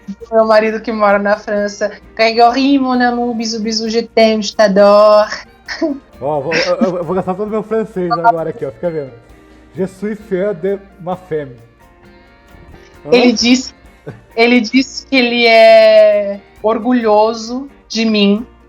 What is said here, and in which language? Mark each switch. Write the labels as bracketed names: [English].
[Portuguese] Meu marido que mora na França. [French] Grégory, mon amour, bisous, bisous, je t'aime, je t'adore. [Portuguese] Eu vou gastar todo o meu francês agora aqui, ó. Fica vendo. [French] Je suis fier de ma femme. [Portuguese] Ele diz que ele é orgulhoso de mim.